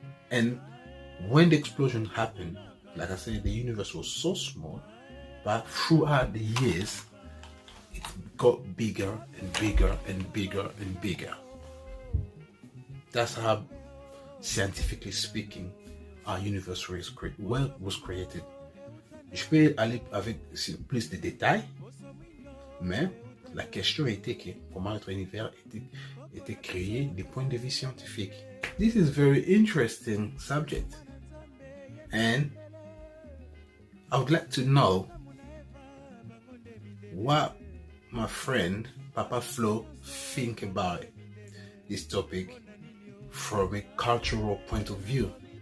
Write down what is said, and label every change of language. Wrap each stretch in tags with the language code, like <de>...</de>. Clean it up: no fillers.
<en>And when the explosion happened, like I said, the universe was so small, but throughout the years, it got bigger and bigger and bigger and bigger. That's how, scientifically speaking, our universe was created.</en> <fr>Je peux aller avec plus de détails, mais la question était que comment notre univers était créé du point de vue scientifique.</fr> <en>This is very interesting subject, and I would like to know what my friend Papa Flo think about this topic from a cultural point of view.</en>